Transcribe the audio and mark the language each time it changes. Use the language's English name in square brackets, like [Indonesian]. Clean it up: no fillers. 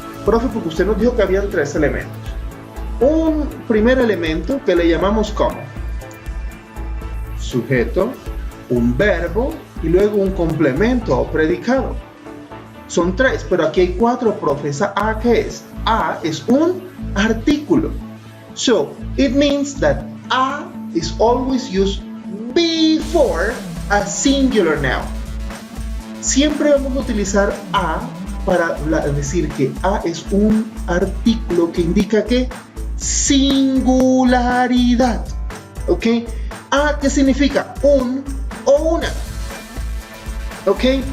[Spanish] Profe, porque usted nos dijo que habían tres elementos. Un primer elemento que le llamamos como sujeto, un verbo y luego un complemento o predicado. Son tres, pero aquí hay cuatro, profe. ¿Esa A qué es? A es un artículo. [English] So, it means that a is always used before a singular noun. [Spanish] Siempre vamos a utilizar a para decir que a es un artículo que indica que singularidad. ¿Ok? A, ¿qué significa? Un o una. ¿Ok?